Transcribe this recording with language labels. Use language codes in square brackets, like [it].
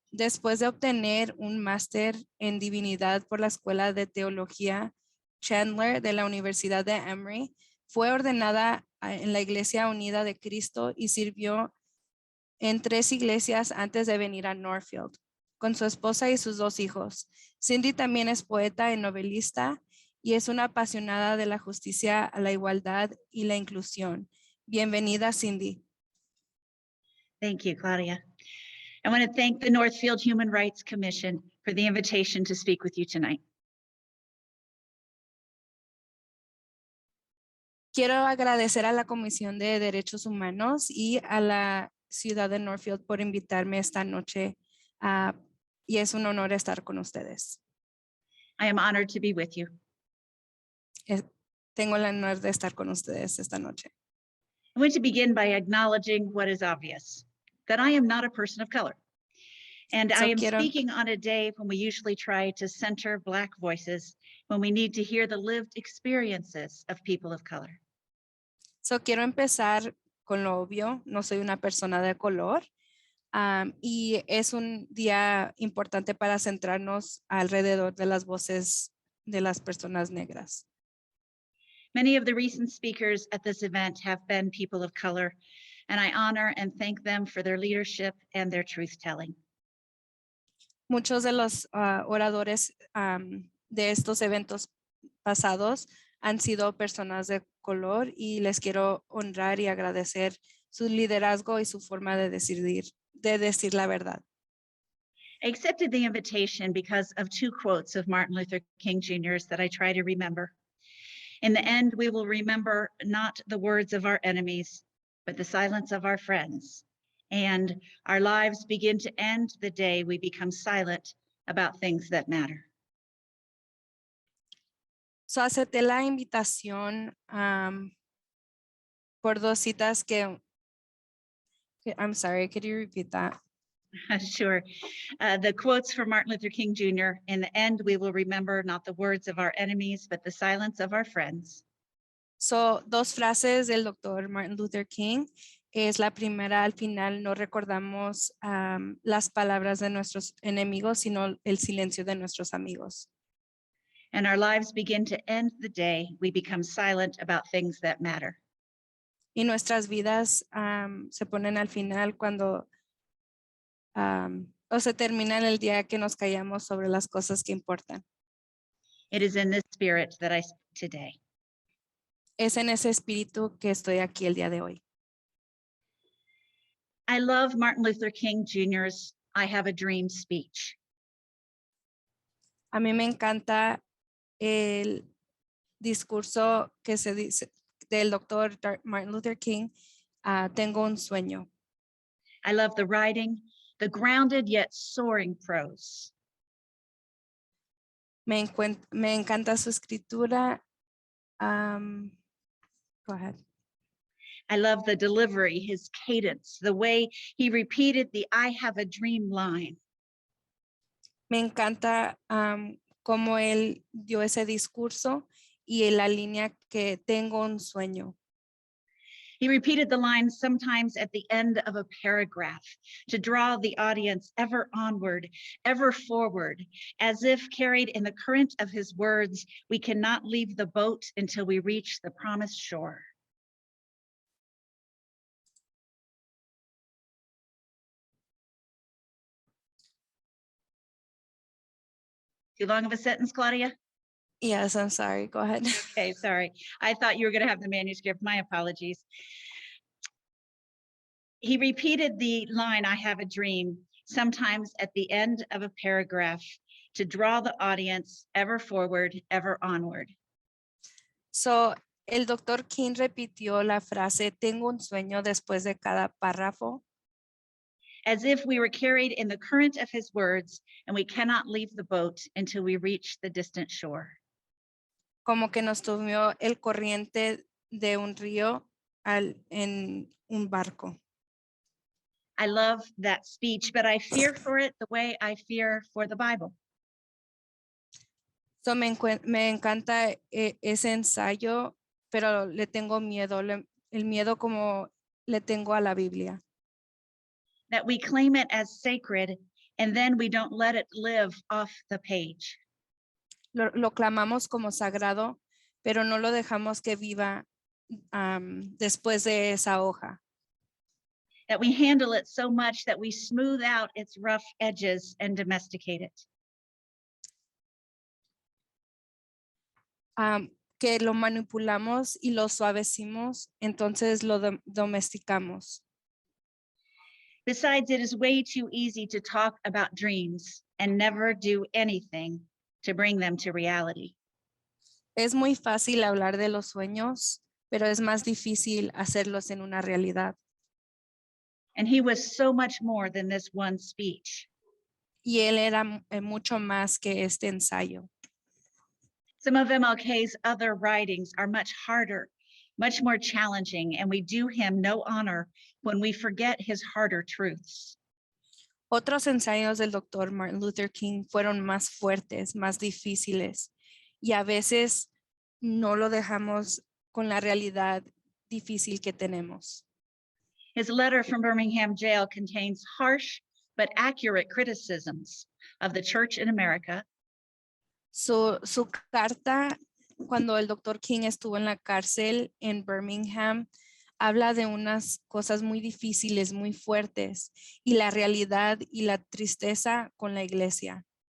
[es] Después de obtener un máster en divinidad por la Escuela de Teología Chandler de la Universidad de Emory, fue ordenada en la Iglesia Unida de Cristo y sirvió en 3 iglesias antes de venir a Northfield, con su esposa y sus 2 hijos. Cindy también es poeta y novelista y es una apasionada de la justicia, la igualdad y la inclusión. Bienvenida, Cindy. [en] Thank you, Claudia. I want to thank the Northfield Human Rights Commission for the invitation to speak with you tonight. [es] Quiero agradecer a la Comisión de Derechos Humanos y a la ciudad de Northfield por invitarme esta noche y es un honor estar con ustedes. [en] I am honored to be with you. [es] Tengo el honor de estar con ustedes esta noche. [en] I want to begin by acknowledging what is obvious, that I am not a person of color. And I am speaking on a day when we usually try to center Black voices, when we need to hear the lived experiences of people of color. [es] So quiero empezar con lo obvio, no soy una persona de color y es un día importante para centrarnos alrededor de las voces de las personas negras. [en] Many of the recent speakers at this event have been people of color, and I honor and thank them for their leadership and their truth-telling. [es] Muchos de los oradores de estos eventos pasados han sido personas de color y les quiero honrar y agradecer su liderazgo y su forma de decir la verdad. [en] I accepted the invitation because of 2 quotes of Martin Luther King Jr.'s that I try to remember. In the end, we will remember not the words of our enemies, but the silence of our friends. And our lives begin to end the day we become silent about things that matter. [es] So acepté la invitación por 2 citas que, [en] I'm sorry, could you repeat that? Sure. The quotes from Martin Luther King Jr. In the end, we will remember not the words of our enemies, but the silence of our friends. [es] So 2 frases del doctor Martin Luther King. Es la primera, al final no recordamos las palabras de nuestros enemigos, sino el silencio de nuestros amigos. [en] And our lives begin to end the day we become silent about things that matter. [es] Y nuestras vidas se ponen al final cuando o se termina el día que nos callamos sobre las cosas que importan. [en] It is in this spirit that I speak today. [es] Es en ese espíritu que estoy aquí el día de hoy. [en] I love Martin Luther King Jr.'s I Have a Dream speech. [es] A mí me encanta el discurso que se dice del doctor Martin Luther King, tengo un sueño. [en] I love the writing, the grounded yet soaring prose. [es] Me encanta su escritura. [en] Go ahead. I love the delivery, his cadence, the way he repeated the I have a dream line. [es] Me encanta cómo él dio ese discurso y la línea que tengo un sueño. [en] He repeated the line sometimes at the end of a paragraph to draw the audience ever onward, ever forward, as if carried in the current of his words, we cannot leave the boat until we reach the promised shore. Too long of a sentence, Claudia? Yes, I'm sorry. Go ahead. Okay, sorry. I thought you were going to have the manuscript. My apologies. He repeated the line, I have a dream, sometimes at the end of a paragraph to draw the audience ever forward, ever onward. [es] So, el doctor King repitió la frase, tengo un sueño después de cada párrafo. [en] As if we were carried in the current of his words and we cannot leave the boat until we reach the distant shore. [es] Como que nos tomó el corriente de un río en un barco. [en] I love that speech, but I fear for it the way I fear for the Bible. [es] So me encanta ese ensayo, pero le tengo miedo, el miedo como le tengo a la Biblia. [en] That we claim it as sacred and then we don't let it live off the page. [es] Lo clamamos como sagrado, pero no lo dejamos que viva después de esa hoja. [en] That we handle it so much that we smooth out its rough edges and domesticate it. [es] Que lo manipulamos y lo suavecimos, entonces lo domesticamos. [en] Besides, it is way too easy to talk about dreams and never do anything to bring them to reality. [es] Es muy fácil hablar de los sueños, pero es más difícil hacerlos en una realidad. [en] And he was so much more than this one speech. [es] Y él era mucho más que este ensayo. [en] Some of MLK's other writings are much harder, much more challenging, and we do him no honor when we forget his harder truths. [es] Otros ensayos del doctor Martin Luther King fueron más fuertes, más difíciles, y a veces no lo dejamos con la realidad difícil que tenemos. [en] His letter from Birmingham jail contains harsh but accurate criticisms of the church in America. [es] Su carta, cuando el doctor King estuvo en la cárcel en Birmingham, habla de unas cosas muy difíciles, muy fuertes, y la realidad y la tristeza con la iglesia.